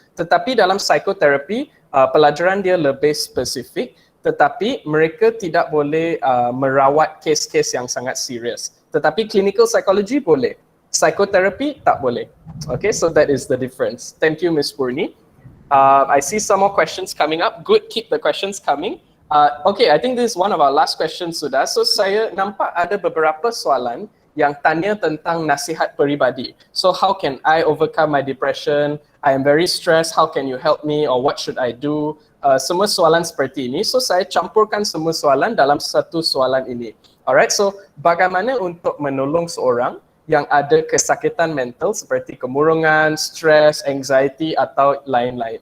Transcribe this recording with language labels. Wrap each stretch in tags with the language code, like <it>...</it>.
<ms>Tetapi dalam psikoterapi, pelajaran dia lebih spesifik, tetapi mereka tidak boleh merawat kes-kes yang sangat serius. Tetapi clinical psychology boleh, psychotherapy tak boleh.</ms> <en>Okay, so that is the difference. Thank you, Ms. Poorni. I see some more questions coming up. Good, keep the questions coming. Okay, I think this is one of our last questions sudah.</en> <ms>So saya nampak ada beberapa soalan yang tanya tentang nasihat peribadi.</ms> <en>So how can I overcome my depression? I am very stressed. How can you help me? Or what should I do?</en> <ms>Semua soalan seperti ini. So saya campurkan semua soalan dalam satu soalan ini. Alright, so bagaimana untuk menolong seorang yang ada kesakitan mental seperti kemurungan, stress, anxiety atau lain-lain.</ms>